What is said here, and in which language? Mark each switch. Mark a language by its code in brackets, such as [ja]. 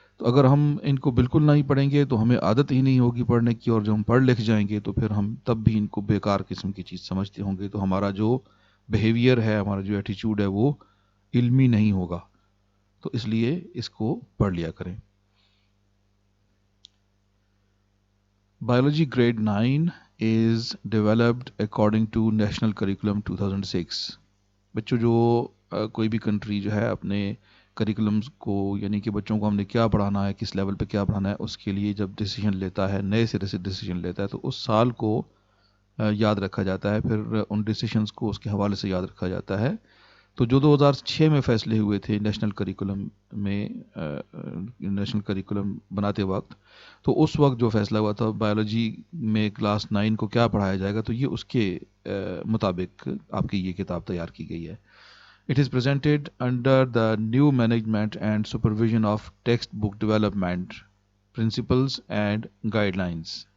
[ur] تو اگر ہم ان کو بالکل نہیں پڑھیں گے تو ہمیں عادت ہی نہیں ہوگی پڑھنے کی، اور جب ہم پڑھ لکھ جائیں گے تو پھر ہم تب بھی ان کو بیکار قسم کی چیز سمجھتے ہوں گے، تو ہمارا جو بیہیویئر ہے، ہمارا جو ایٹیچیوڈ ہے وہ علمی نہیں ہوگا. تو اس لیے اس کو پڑھ لیا کریں. [en] Biology grade 9 is developed according to National Curriculum 2006. [ur] بچوں جو کوئی بھی کنٹری جو ہے اپنے کریکولمز کو، یعنی کہ بچوں کو ہم نے کیا پڑھانا ہے، کس لیول پہ کیا پڑھانا ہے، اس کے لیے جب ڈیسیجن لیتا ہے، نئے سرے سے ڈیسیجن لیتا ہے، تو اس سال کو یاد رکھا جاتا ہے، پھر ان ڈیسیجنز کو اس کے حوالے سے یاد رکھا جاتا ہے. تو جو 2006 میں فیصلے ہوئے تھے نیشنل کریکولم میں، نیشنل کریکولم بناتے وقت، تو اس وقت جو فیصلہ ہوا تھا بایولوجی میں کلاس 9 کو کیا پڑھایا جائے گا، تو یہ اس کے مطابق آپ کی یہ کتاب تیار کی گئی ہے. [en] It is presented under the new management and supervision of textbook development, principles and guidelines.